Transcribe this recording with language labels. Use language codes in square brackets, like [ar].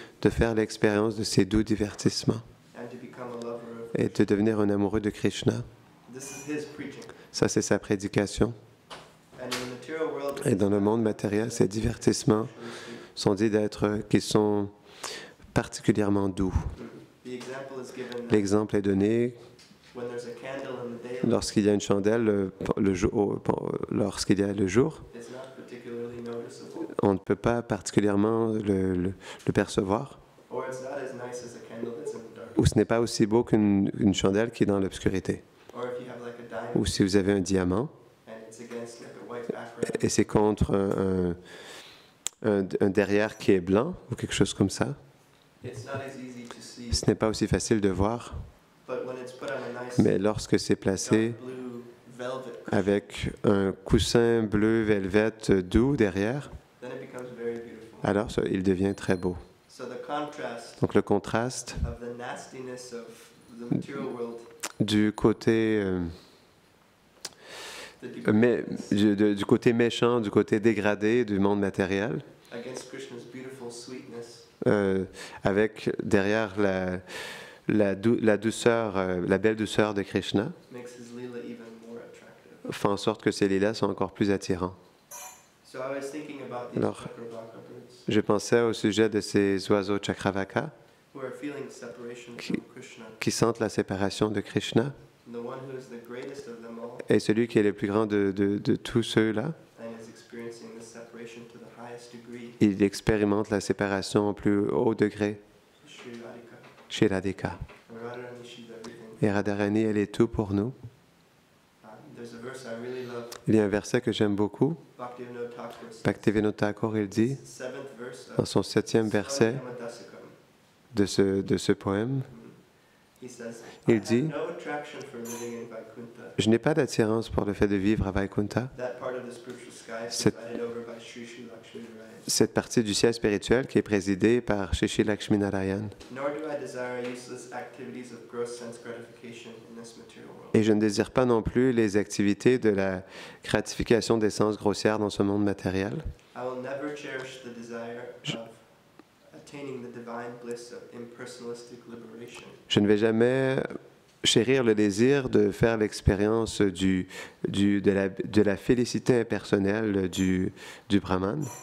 [fr] de faire l'expérience de ces doux divertissements [en] and to become a lover of [fr] et de devenir un amoureux de Krishna. [en] This is his preaching. [fr] Ça, c'est sa prédication. [en] And in the material world, [fr] Et dans le monde matériel, ces divertissements sont dits qu'ils sont particulièrement doux. [en] the example is given that [fr] L'exemple est donné [en] when there's a candle in the day, [fr] lorsqu'il y a une chandelle lorsqu'il y a le jour, [en] it's not particularly noticeable, [fr] on ne peut pas particulièrement le percevoir, [en] or it's not as nice as a candle that's in the dark, [fr] ou ce n'est pas aussi beau qu'une chandelle qui est dans l'obscurité. [en] or if you have like a diamond [fr] Ou si vous avez un diamant [en] and it's against like a white background, [fr] et c'est contre un derrière qui est blanc ou quelque chose comme ça, [en] it's not as easy to see. [fr] ce n'est pas aussi facile de voir, [en] But when it's put on a nice [fr] mais lorsque c'est placé [en] dark blue velvet, [fr] avec un coussin bleu velvet doux derrière, [en] then it becomes very beautiful. [fr] alors il devient très beau. [en] So the contrast [fr] Donc le contraste [en] of the nastiness of the material world, [fr] du côté, [en] the [fr] du côté méchant, du côté dégradé du monde matériel, [en] against Krishna's beautiful sweetness, [fr] avec derrière la douceur, la belle douceur de Krishna, [en] makes his lila even more attractive. [fr] fait en sorte que ces lilas sont encore plus attirants. [en] So I was thinking about these [fr] Alors, [en] Chakravaka birds [fr] Je pensais au sujet de ces oiseaux Chakravaka [en] who are feeling separation [fr] Qui- [en] from Krishna, [fr] qui sentent la séparation de Krishna, [en] the one who is the greatest of them all [fr] et celui qui est le plus grand de tous ceux-là, [en] and is experiencing this separation to the highest degree, [fr] il expérimente la séparation au plus haut degré [en] Sri Radhika. [fr] chez Radhika. [en] And Radharani, she's everything. [fr] Et Radharani, elle est tout pour nous. [en] There's a verse I really love. [fr] Il y a un verset que j'aime beaucoup. [en] Bhaktivinoda Thakur says, [fr] Bhaktivinoda Thakur, il dit, [en] seventh verse verse [fr] dans son 7e verset de ce poème. [en] He says, [fr] Il [en] I [fr] dit, [en] have no attraction for living in Vaikuntha. [fr] je n'ai pas d'attirance pour le fait de vivre à Vaikuntha, [en] That part of the spiritual sky is [fr] Cette- [en] presided over by Sri Sri Lakshminarayan. [fr] cette partie du ciel spirituel qui est présidée par Shri Lakshminarayan. [en] Nor do I desire useless activities of gross sense gratification in this material world. [fr] Et je ne désire pas non plus les activités de la gratification des sens grossières dans ce monde matériel. [en] I will never cherish the desire of attaining the divine bliss of impersonalistic liberation. [fr] Je ne vais jamais chérir le désir de faire l'expérience de la félicité impersonnelle du Brahman,